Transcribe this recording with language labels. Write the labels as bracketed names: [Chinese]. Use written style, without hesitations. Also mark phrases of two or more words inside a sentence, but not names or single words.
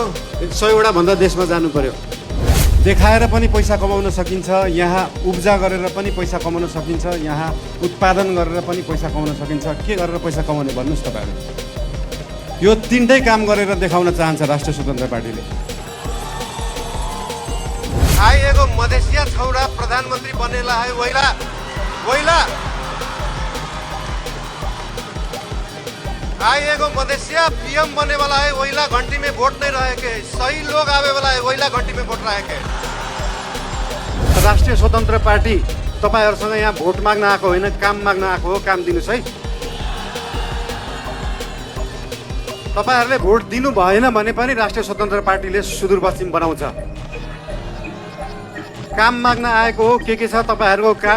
[Nepali] 100वटा भन्दा देशमा जानु पर्यो। देखाएर पनि पैसा कमाउन सकिन्छ, यहाँ उब्जा गरेर पनि पैसा कमाउन सकिन्छ, यहाँ उत्पादन गरेर पनि पैसा कमाउन सकिन्छ। के गरेर पैसा कमाउने भन्नुहोस् तपाईहरु। यो तीनटै काम गरेर देखाउन चाहन्छ राष्ट्रिय स्वतन्त्र पार्टीले। [Bhojpuri] आएको मधेसिया छौरा प्रधानमन्त्री बनेला है वैला वैला आएको मधेसिया पीएम बने वाला है वैला घंटी में वोट नहीं रहे के सही लोग आवे वाला है वैला घंटी में वोट रहे के। [Nepali] राष्ट्रिय स्वतन्त्र पार्टी तपाईहरुसँग यहाँ भोट माग्न आएको होइन, काम माग्न आएको हो। काम दिनुस् है। तपाईहरुले भोट दिनु भएन भने पनि राष्ट्रिय स्वतन्त्र पार्टीले सुदूरपश्चिम बनाउँछ। काम माग्न आएको हो। के छ तपाईहरुको काम?